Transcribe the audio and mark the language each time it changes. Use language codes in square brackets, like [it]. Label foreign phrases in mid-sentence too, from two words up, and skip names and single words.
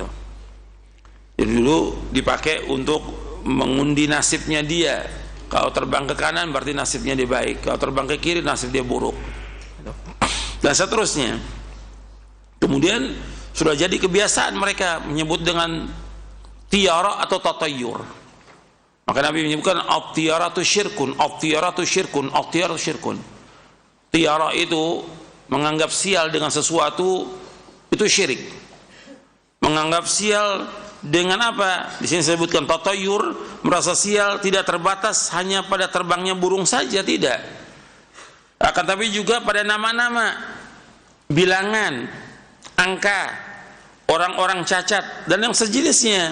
[id] Jadi dulu dipakai untuk mengundi nasibnya dia. Kalau terbang ke kanan berarti nasibnya dia baik, kalau terbang ke kiri nasib dia buruk, dan seterusnya. Kemudian sudah jadi kebiasaan mereka menyebut dengan tiara atau tatayyur. Maka Nabi menyebutkan [ar] الطيرة شرك، الطيرة شرك, الطيرة شرك. [id] Tiara itu menganggap sial dengan sesuatu itu syirik. Menganggap sial dengan apa? Di sini disebutkan tatayyur, merasa sial tidak terbatas hanya pada terbangnya burung saja, tidak. Akan tapi juga pada nama-nama, bilangan, angka, orang-orang cacat dan yang sejenisnya.